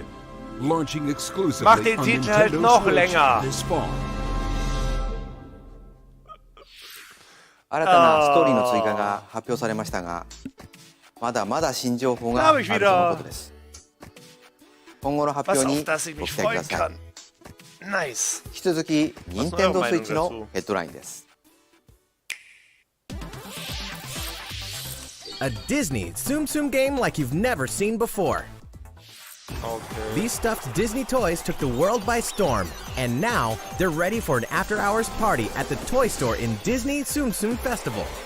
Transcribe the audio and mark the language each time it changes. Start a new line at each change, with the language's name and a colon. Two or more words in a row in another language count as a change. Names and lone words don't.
English: Launching exclusively
German: Mach den
English: on
German: Titel halt
English: Nintendo
German: noch
English: Switch
German: länger.
English: this fall.
Japanese: 新たなストーリーの追加が発表されましたが、まだまだ新情報があるとのことです。今後の発
German: Was
Japanese: 表に
German: auf das ich
Japanese: ご
German: mich
Japanese: 期待く
German: freuen
Japanese: ださい。
German: kann. Nice.
Japanese: 引き続き、任天堂
German: Was
Japanese: スイ
German: ist eure Meinung
Japanese: ッチのヘッドラインです。
English: A Disney Tsum Tsum game like you've never seen before. Okay. These stuffed Disney toys took the world by storm, and now they're ready for an after-hours party at the toy store in Disney Tsum Tsum Festival.